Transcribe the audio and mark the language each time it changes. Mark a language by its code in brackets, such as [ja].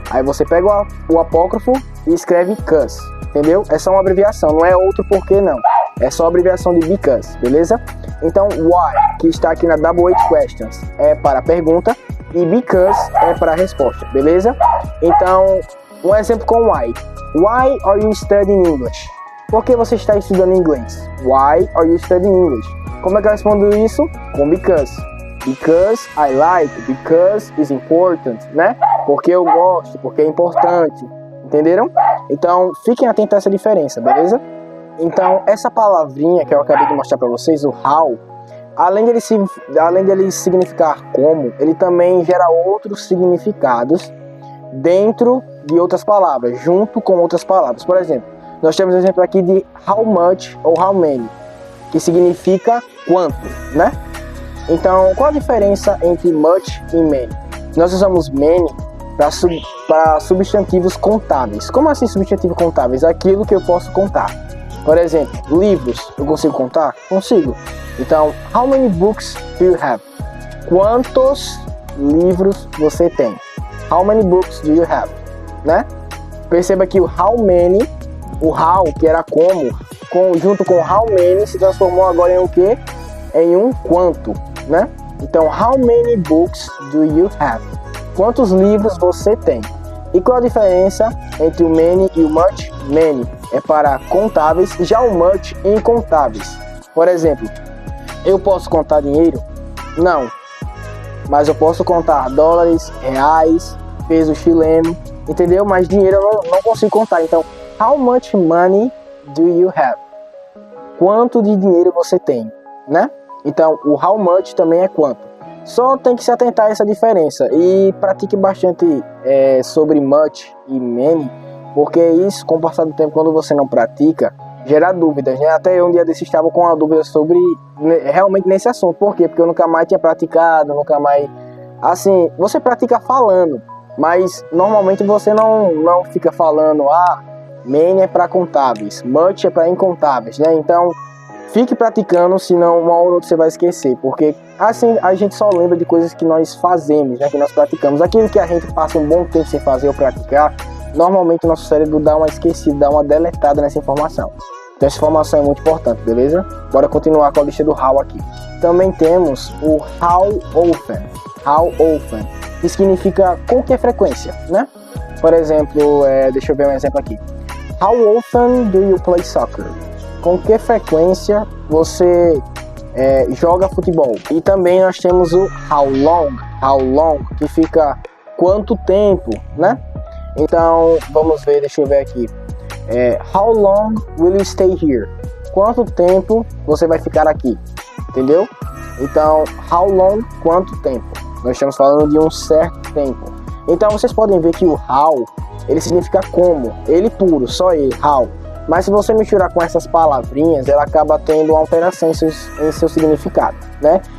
[pt] Aí você pega o apócrifo e escreve cause. Entendeu? É só uma abreviação, não é outro porquê não. É só a abreviação de because, beleza? Então, why, que está aqui na double questions, é para a pergunta e because é para a resposta, beleza? Então, um exemplo com why. [en] Why are you studying English? [pt] Por que você está estudando inglês? [en] Why are you studying English? [pt] Como é que eu respondo isso? Com because. [en] Because I like, because is important, [pt] né? Porque eu gosto, porque é importante. Entenderam? Então, fiquem atentos a essa diferença, beleza? Então, essa palavrinha que eu acabei de mostrar para vocês, o how, além dele significar como, ele também gera outros significados dentro de outras palavras, junto com outras palavras. Por exemplo, nós temos um exemplo aqui de how much ou how many, que significa quanto, né? Então, qual a diferença entre much e many? Nós usamos many para substantivos contáveis. Como assim substantivo contáveis? Aquilo que eu posso contar. Por exemplo, livros, eu consigo contar? Consigo. Então, [en] how many books do you have? [pt] Quantos livros você tem? [en] How many books do you have? [pt] Né? Perceba que o how many, o how, que era como, junto com how many, se transformou agora em o quê? Em um quanto, né? Então, [en] how many books do you have? [pt] Quantos livros você tem? E qual a diferença entre o many e o much? Many é para contáveis, já o much incontáveis. Por exemplo, eu posso contar dinheiro? Não. Mas eu posso contar dólares, reais, peso chileno, entendeu? Mas dinheiro eu não consigo contar. Então, [en] how much money do you have? [pt] Quanto de dinheiro você tem, né? Então, o how much também é quanto. Só tem que se atentar a essa diferença e pratique bastante sobre much e many, porque isso, com o passar do tempo, quando você não pratica, gera dúvidas, né? Até eu um dia desse estava com uma dúvida sobre realmente nesse assunto. Por quê? Porque eu nunca mais tinha praticado, nunca mais... Assim, você pratica falando, mas normalmente você não fica falando, many é para contáveis, much é para incontáveis, né? Então, fique praticando, senão uma hora ou outra você vai esquecer, porque assim a gente só lembra de coisas que nós fazemos, né, que nós praticamos. Aquilo que a gente passa um bom tempo sem fazer ou praticar, normalmente o nosso cérebro dá uma esquecida, dá uma deletada nessa informação. Então essa informação é muito importante, beleza? Bora continuar com a lista do how aqui. Também temos o how often, que significa com que frequência, né? Por exemplo, deixa eu ver um exemplo aqui. [en] How often do you play soccer? [pt] Com que frequência você joga futebol? E também nós temos o how long, que fica quanto tempo, né? Então, vamos ver, deixa eu ver aqui. [en] How long will you stay here? [pt] Quanto tempo você vai ficar aqui? Entendeu? Então, how long, quanto tempo? Nós estamos falando de um certo tempo. Então, vocês podem ver que o how, ele significa como. Ele puro, só ele, how. Mas se você misturar com essas palavrinhas, ela acaba tendo uma alteração em seu significado, né?